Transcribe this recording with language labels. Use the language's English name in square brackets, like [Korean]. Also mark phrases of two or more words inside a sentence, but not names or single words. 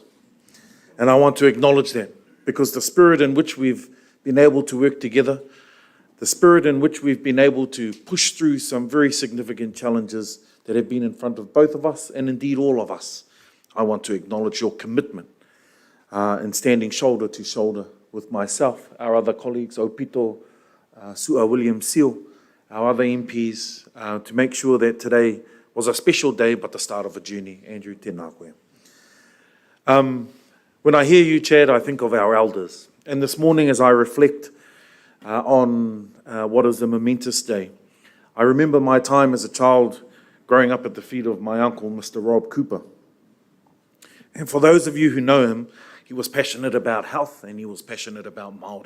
[English] And I want to acknowledge that because the spirit in which we've been able to work together, the spirit in which we've been able to push through some very significant challenges that have been in front of both of us and indeed all of us, I want to acknowledge your commitment in standing shoulder to shoulder with myself, our other colleagues, Opito, Sua William Seal, our other MPs, to make sure that today was a special day, but the start of a journey. [Māori] Andrew, tēnā koe. [English] When I hear you, Chad, I think of our elders. And this morning, as I reflect on what is a momentous day, I remember my time as a child growing up at the feet of my uncle, Mr. Rob Cooper. And for those of you who know him, he was passionate about health and he was passionate about Māori.